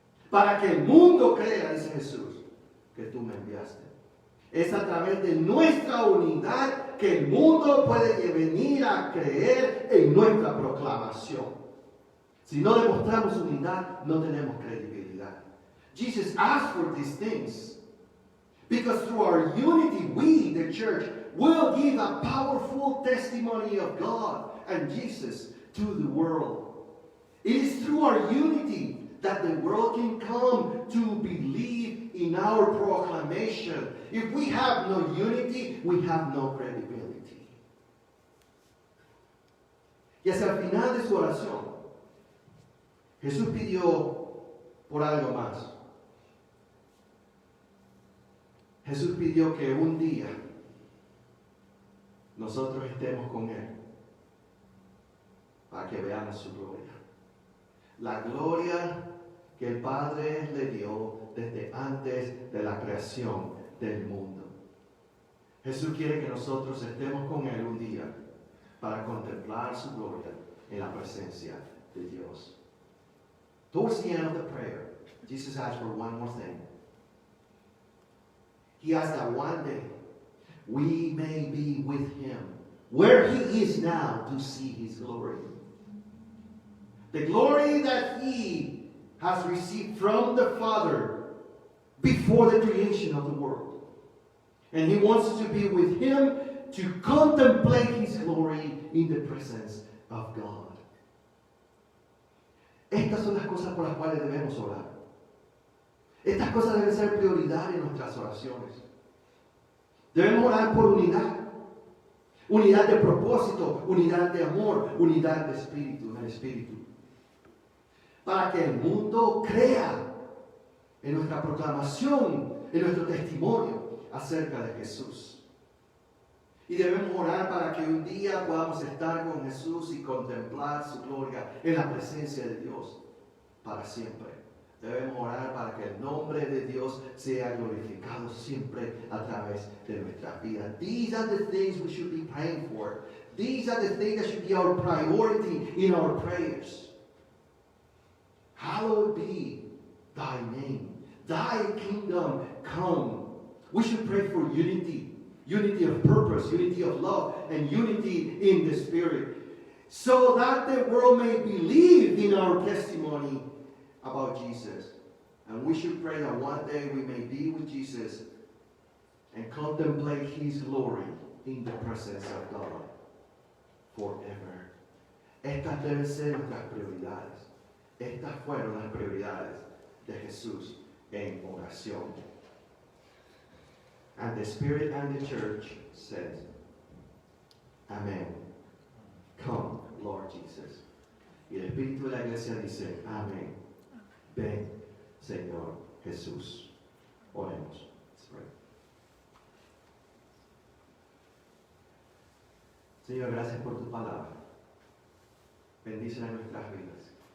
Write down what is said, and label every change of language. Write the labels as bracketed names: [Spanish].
[Spanish] Para que el mundo crea, dice Jesús, que tú me enviaste. Es a través de nuestra unidad que el mundo puede venir a creer en nuestra proclamación. Si no demostramos unidad, no tenemos credibilidad. [English] Jesus asked for these things because through our unity, we, the church, will give a powerful testimony of God and Jesus to the world. It is through our unity that the world can come to believe in our proclamation. If we have no unity, we have no credibility. [Spanish] Y hacia el final de su oración, Jesús pidió por algo más. Jesús pidió que un día nosotros estemos con Él para que veamos su gloria. La gloria que el Padre le dio desde antes de la creación del mundo. Jesús quiere que nosotros estemos con Él un día para contemplar su gloria en la presencia de Dios. [English] Towards the end of the prayer, Jesus asked for one more thing. He asked that one day we may be with Him where He is now to see His glory. The glory that He has received from the Father before the creation of the world. And He wants us to be with Him to contemplate His glory in the presence of God. [Spanish] Estas son las cosas por las cuales debemos orar. Estas cosas deben ser prioridad en nuestras oraciones. Debemos orar por unidad. Unidad de propósito, unidad de amor, unidad de espíritu, en el espíritu. Para que el mundo crea en nuestra proclamación, en nuestro testimonio acerca de Jesús. Y debemos orar para que un día podamos estar con Jesús y contemplar su gloria en la presencia de Dios para siempre. Debemos orar para que el nombre de Dios sea glorificado siempre a través de nuestras vidas. [English] These are the things we should be praying for. These are the things that should be our priority in our prayers. Hallowed be thy name. Thy kingdom come. We should pray for unity. Unity of purpose, unity of love, and unity in the Spirit. So that the world may believe in our testimony about Jesus. And we should pray that one day we may be with Jesus and contemplate His glory in the presence of God forever. [Spanish] Estas deben ser nuestras prioridades. Estas fueron las prioridades de Jesús en oración. [English] And the Spirit and the church said, Amen. Come, Lord Jesus. [Spanish] Y el Espíritu de la Iglesia dice, Amén. Ven, Señor Jesús. Oremos. [English] Let's pray. [Spanish] Señor, gracias por tu palabra. Bendícela en nuestras vidas.